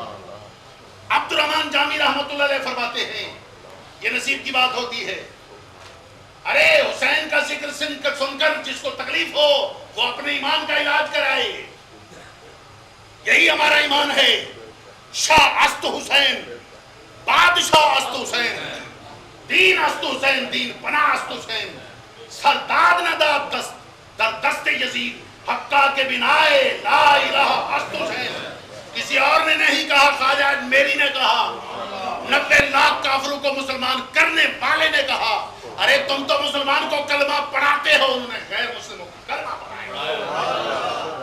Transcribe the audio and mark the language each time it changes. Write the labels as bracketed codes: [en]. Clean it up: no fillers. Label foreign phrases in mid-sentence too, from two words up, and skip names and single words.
[ur] عبدالرحمن جامی رحمۃ اللہ علیہ فرماتے ہیں یہ نصیب کی بات ہوتی ہے. ارے حسین کا ذکر سن کر جس کو تکلیف ہو وہ اپنے ایمان کا علاج کرائے. یہی ہمارا ایمان ہے. [fa] شاہ است حسین، بادشاہ است حسین، دین است حسین، دین پناہ است حسین، سرداد نہ داد دست در دست یزید حقا کے بنائے لا الہ است حسین. [ur] کسی اور نے نہیں کہا، خواجہ میری نے کہا. 90 لاکھ کافروں کو مسلمان کرنے والے نے کہا. ارے تم تو مسلمان کو کلمہ پڑھاتے ہو، انہوں نے غیر مسلموں کو کلمہ پڑھایا.